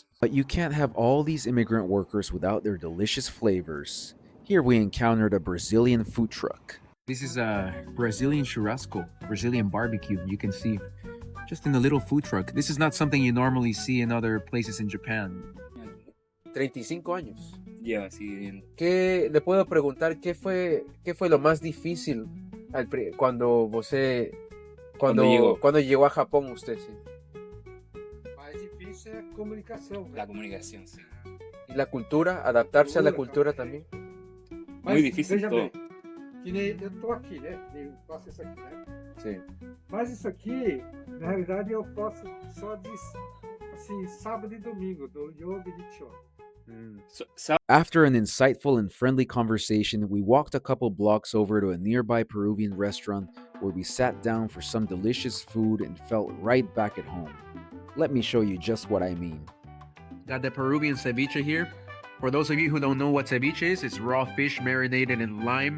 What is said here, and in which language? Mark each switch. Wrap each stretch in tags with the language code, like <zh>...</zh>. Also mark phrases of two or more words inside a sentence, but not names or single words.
<en>But you can't have all these immigrant workers without their delicious flavors. Here we encountered a Brazilian food truck. This is a Brazilian churrasco, Brazilian barbecue. You can see just in a little food truck. This is not something you normally see in other places in Japan.</en> <es>35 años. Lleva así bien. ¿Qué le puedo preguntar? ¿Qué fue lo más difícil cuando llegó a Japón usted? Sí?</es> <pt>Mais difícil é a comunicação. Né?</pt> <es>La comunicación, sí. ¿Y la cultura? ¿Adaptarse a la cultura también? Muy difícil</es> <pt>veja todo. Bem, que nem eu tô aqui, né? Eu faço isso aqui, né? Sim. Mas isso aqui, na realidade, eu posso só de assim, sábado e domingo, do yoga e de show.</pt> <en>After an insightful and friendly conversation, we walked a couple blocks over to a nearby Peruvian restaurant where we sat down for some delicious food and felt right back at home. Let me show you just what I mean. Got the Peruvian ceviche here. For those of you who don't know what ceviche is, it's raw fish marinated in lime.</en>